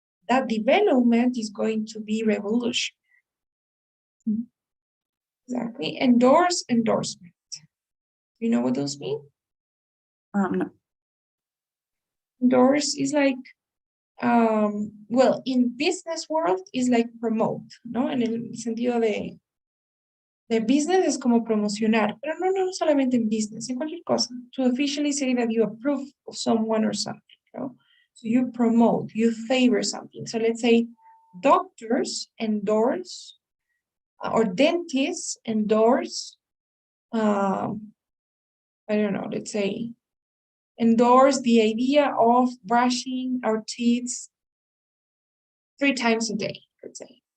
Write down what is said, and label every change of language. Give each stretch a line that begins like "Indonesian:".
English: That development is going to be revolution. Exactly. Endorse, endorsement. You know what those mean? No. Endorse is like, well, in business world is like promote, ¿no?
Spanish: En el sentido de business es como promocionar, pero no solamente en business, en cualquier cosa.
English: To officially say that you approve of someone or something, ¿no? So you promote, you favor something. So let's say doctors endorse, or dentists endorse, I don't know, let's say, endorse the idea of brushing our teeth 3 times a day, let's say.